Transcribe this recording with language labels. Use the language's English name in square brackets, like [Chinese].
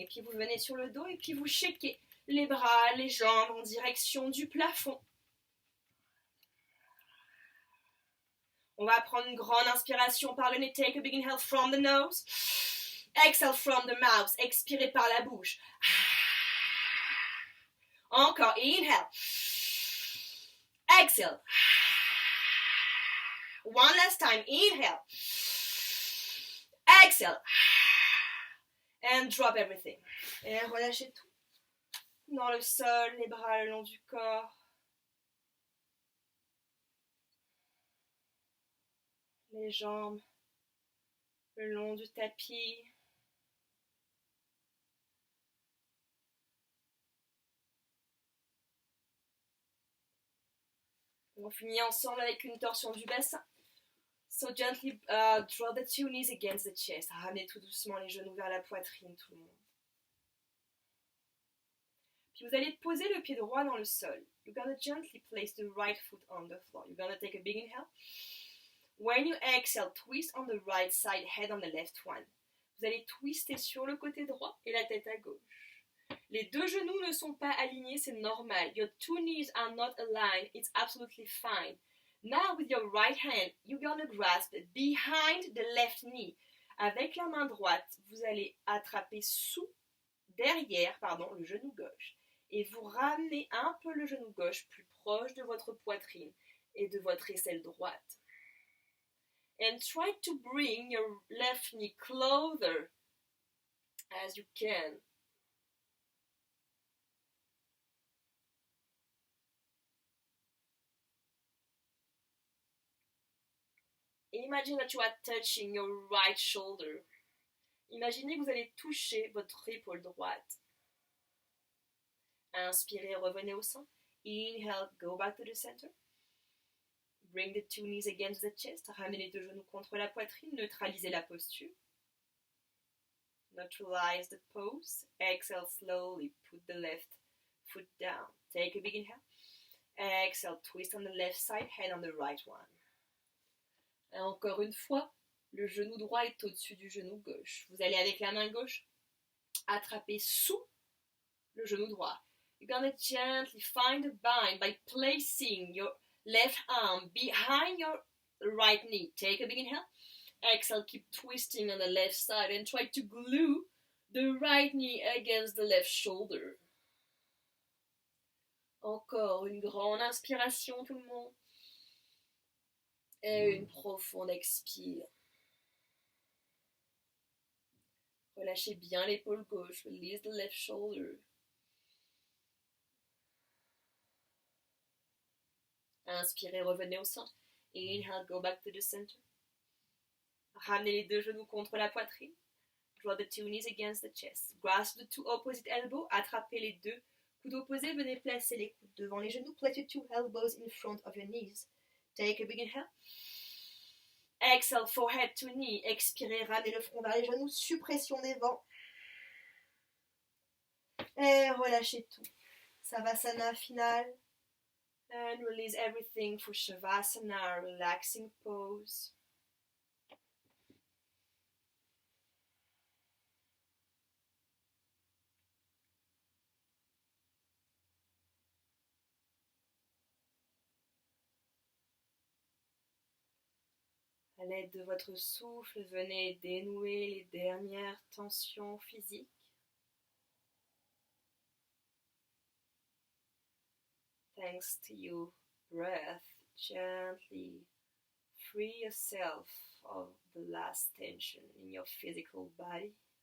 [French] Et puis vous venez sur le dos et puis vous shakez les bras, les jambes en direction du plafond. On va prendre une grande inspiration par le nez. [English] Take a big inhale from the nose. Exhale from the mouth. [French] Expirez par la bouche. Encore. [English] Inhale. Exhale. One last time. Inhale. Exhale. And drop everything. [French] Et relâchez tout. Dans le sol, les bras le long du corps. Les jambes le long du tapis. On finit ensemble avec une torsion du bassin. [English] So gently draw the two knees against the chest. [French] Ramenez tout doucement les genoux vers la poitrine, tout le monde. Puis vous allez poser le pied droit dans le sol. [English] You're gonna gently place the right foot on the floor. You're gonna take a big inhale. When you exhale, twist on the right side, head on the left one. [French] Vous allez twister sur le côté droit et la tête à gauche. Les deux genoux ne sont pas alignés, c'est normal. [English] Your two knees are not aligned, it's absolutely fine. Now with your right hand, you're gonna grasp behind the left knee. [French] Avec la main droite, vous allez attraper derrière, le genou gauche. Et vous ramenez un peu le genou gauche plus proche de votre poitrine et de votre aisselle droite. [English] And try to bring your left knee closer as you can. Imagine that you are touching your right shoulder. [French] Imaginez que vous allez toucher votre épaule droite. Inspirez, revenez au centre. [English] Inhale, go back to the center. Bring the two knees against the chest. [French] Ramenez les deux genoux contre la poitrine. Neutralisez la posture. [English] Neutralize the pose. Exhale slowly. Put the left foot down. Take a big inhale. Exhale, twist on the left side, head on the right one. [French] Et encore une fois, le genou droit est au-dessus du genou gauche. Vous allez avec la main gauche attraper sous le genou droit. [English] You're gonna gently find a bind by placing your left arm behind your right knee. Take a big inhale. Exhale, keep twisting on the left side and try to glue the right knee against the left shoulder. [French] Encore une grande inspiration, tout le monde. Et une profonde expire. Relâchez bien l'épaule gauche. [English] Release the left shoulder. [French] Inspirez, revenez au centre. [English] Inhale, go back to the center. [French] Ramenez les deux genoux contre la poitrine. [English] Draw the two knees against the chest. Grasp the two opposite elbows. [French] Attrapez les deux coudes opposés. Venez placer les coudes devant les genoux. [English] Place your two elbows in front of your knees. Take a big inhale. Exhale, forehead to knee. [French] Expirez, ramenez le front vers les genoux. Suppression des vents. Et relâchez tout. Savasana final. [English] And release everything for Shavasana, relaxing pose. [French] À l'aide de votre souffle, venez dénouer les dernières tensions physiques. [English] Thanks to your breath, gently free yourself of the last tension in your physical body.